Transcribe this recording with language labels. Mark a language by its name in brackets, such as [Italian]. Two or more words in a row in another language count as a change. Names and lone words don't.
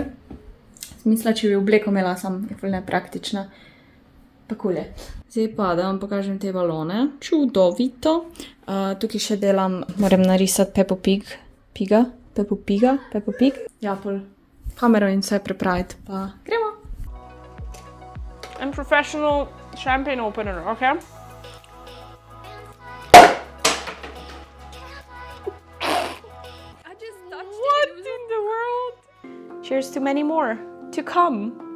[Slovenian] Sem mislila, če bi obleko imela, sem je ful nepraktična. Pa kul je. Zdaj pa, da vam pokažem te balone. Čudovito. Tukaj še delam, moram narisati Peppa Pig. Peppa Pig. Ja, pol kamero in vse pripraviti, pa gremo. [English] And professional champagne opener, okay? I just touched What in the world? Cheers to many more to come.